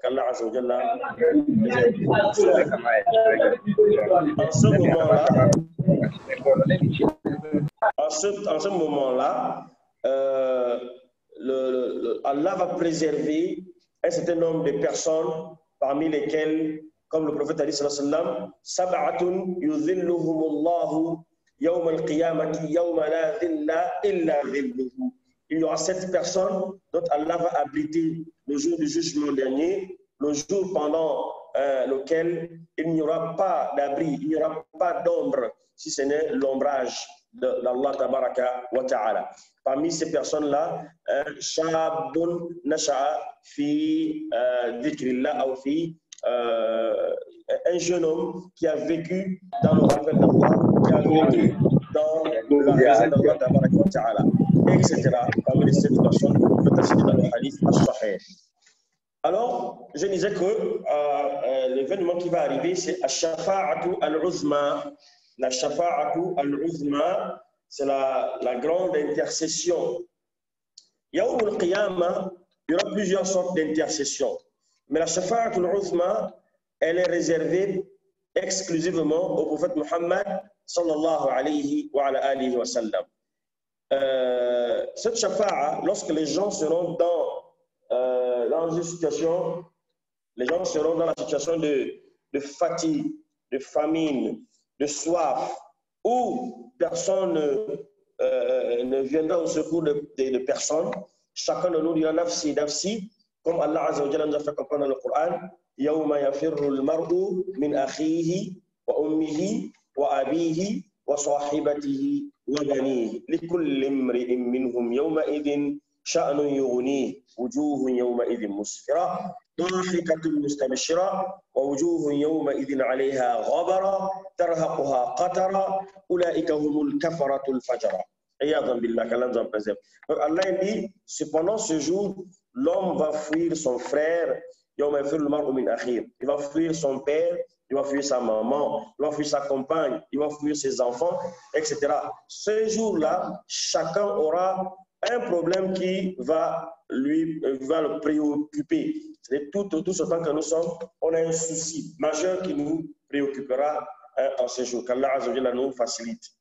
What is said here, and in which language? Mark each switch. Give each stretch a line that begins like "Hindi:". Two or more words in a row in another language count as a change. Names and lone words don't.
French: En ce moment-là, En ce moment-là, Allah va préserver un certain nombre de personnes, parmi lesquelles, comme le prophète a dit,
Arabic: سبعة يظلهم الله يوم القيامة يوم لا ظل إلا ظله.
French: Il y aura 7 personnes dont Allah va abriter le jour du jugement dernier, le jour pendant lequel il n'y aura pas d'abri, il n'y aura pas d'ombre, si ce n'est l'ombrage d'Allah
Arabic: تبارك وتعالى.
French: Parmi ces personnes-là,
Arabic: شاب نشأ في ذكر الله
French: ou fi un jeune homme qui a vécu dans le rappel d'Allah, qui a vécu dans la raison d'Allah
Arabic: تبارك وتعالى,
French: etc. Parmi les 7 personnes que vous pouvez citer dans le
Arabic: الحديث الصحيح.
French: Alors, je disais que l'événement qui va arriver, c'est
Arabic: الشفاعة العظمى.
French: La
Arabic: شفاعة العظمى,
French: c'est la grande intercession.
Arabic: يوم القيامة,
French: il y aura plusieurs sortes d'intercessions. Mais la
Arabic: شفاعة العظمى,
French: elle est réservée exclusivement au prophète Muhammad
Arabic: صلى الله عليه وآله وسلم.
French: Cette Shafa'a, lorsque les gens seront dans une situation, les gens seront dans la situation de fatigue, de famine, de soif, où personne ne viendra au secours de personne. Chacun de nous dira
Arabic: نفسي، نفسي,
French: comme Allah
Arabic: عز وجل
French: nous a fait comprendre dans le Coran,
Arabic: يوم يفر المرء من أخيه وأمه وأبيه وصاحبته وبنيه لكل امرئ منهم يومئذ شأن يغنيه وجوه يومئذ مسفرة ضاحكة مستبشرة ووجوه يومئذ عليها غبرة ترهقها قترة أولئك هم الكفرة الفجرة. عياذا بالله
French: qu'Allah nous en préserve. Donc Allah dit, cependant ce jour, l'homme va fuir son frère,
Arabic: يوم يفر المرء من أخيه.
French: Il va fuir son père, il va fuir sa maman, il va fuir sa compagne, il va fuir ses enfants, etc. Ce jour-là, chacun aura un problème qui va le préoccuper. C'est tout ce temps que nous sommes, on a un souci majeur qui nous préoccupera en ce jour, qu'Allah
Arabic: عز وجل
French: nous facilite.